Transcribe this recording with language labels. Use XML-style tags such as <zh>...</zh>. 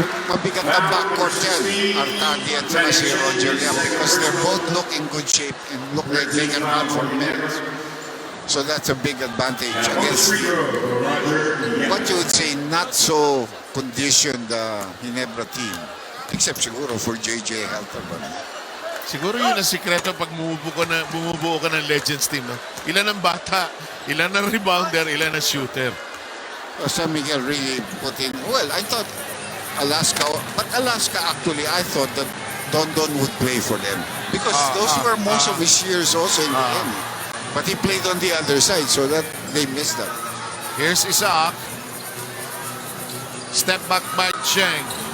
<tl>Mabigat na backcourt yan, Artadi at saka si Roger Yap,</tl> <en>because they're both look in good shape and look like they can run for minutes. So that's a big advantage against what you would say not so conditioned Ginebra team. Except</en> <tl>siguro</tl> <en>for JJ Halterman.</en> <tl>Siguro yun ang sikreto pag bumubuo ka ng Legends team. Ilan ang bata, ilan ang rebounder, ilan ang shooter.</tl> <en>San Miguel really put in, well, I thought Alaska, but Alaska actually, I thought that Don would play for them. Because those were most of his years also in Miami. But he played on the other side, so that they missed that. Here's Isaac. Step back by Cheng.</en>